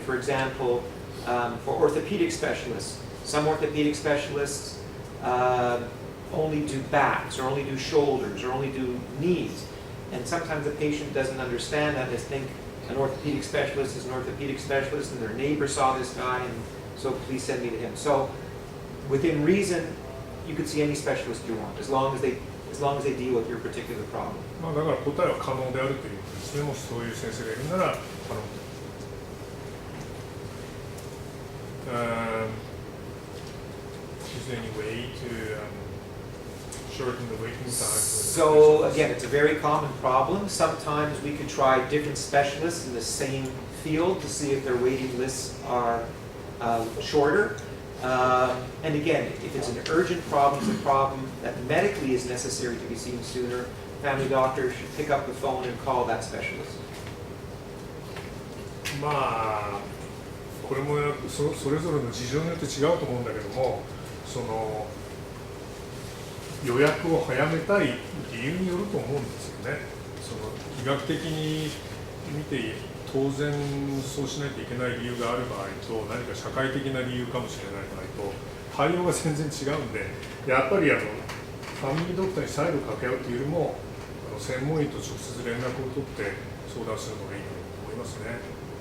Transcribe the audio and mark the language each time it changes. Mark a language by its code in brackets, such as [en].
[en] For example, for orthopedic specialists, some orthopedic specialists only do backs, or only do shoulders, or only do knees. And sometimes the patient doesn't understand that. They think an orthopedic specialist is an orthopedic specialist, and their neighbor saw this guy, and so please send me to him. So within reason, you could see any specialist you want, as long as they deal with your particular problem. [ja] まあだから答えは可能であるということですね。もしそういう先生がいるなら可能。 [en] Is there any way to shorten the waiting time? So again, it's a very common problem. Sometimes we could try different specialists in the same field to see if their waiting lists are shorter. And again, if it's an urgent problem, it's a problem that medically is necessary to be seen sooner, family doctor should pick up the phone and call that specialist. [ja] まあこれもそれぞれの事情によって違うと思うんだけども、その予約を早めたい理由によると思うんですよね。その医学的に見て当然そうしないといけない理由がある場合と、何か社会的な理由かもしれない場合と対応が全然違うんで、やっぱりファミリードクターに再度掛け合うというよりも専門医と直接連絡を取って相談するのがいいと思いますね。